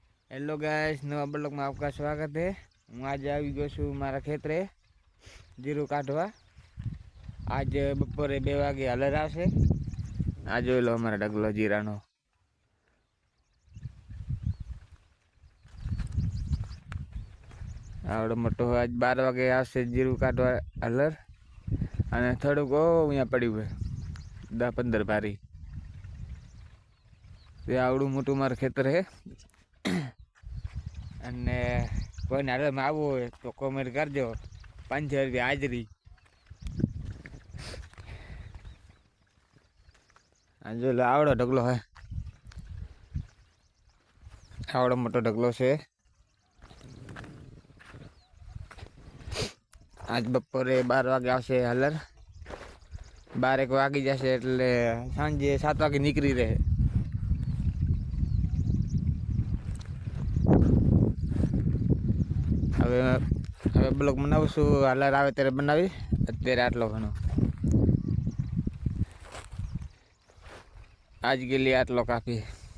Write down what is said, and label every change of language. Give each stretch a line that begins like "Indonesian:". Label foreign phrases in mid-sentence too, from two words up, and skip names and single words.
Hindi: हेलो गाइस, नवा ब्लॉग में आपका स्वागत है।
Gujarati: હું આજ આઈ ગયો છું મારા ખેતરે જીરું કાટવા। આજ બપોરે 2 વાગે હલર આવશે। આ જોઈ લો અમારા ઢગલો જીરાનો। આવડો મોટો આજ 12 વાગે આવશે જીરું કાટવા હલર। અને થોડુંક અહીંયા પડ્યું છે 10-15 ભારી। તે આવડું મોટું મારું ખેતર છે। અને કોઈને હાલરમાં આવવું હોય તો કોમેન્ટ કરજો। 500 રૂપિયા હાજરી। જો આવડો ઢગલો હે, આવડો મોટો ઢગલો છે। આજ બપોરે 12 વાગે આવશે હલર। 12 વાગી જશે એટલે સાંજે 7 વાગે નીકળી રહે। હવે હવે બ્લોગ બનાવું છું, હલર આવે ત્યારે બનાવી। અત્યારે આટલો ઘણો
Hindi: आज के लिए
Gujarati: आटलो काफी।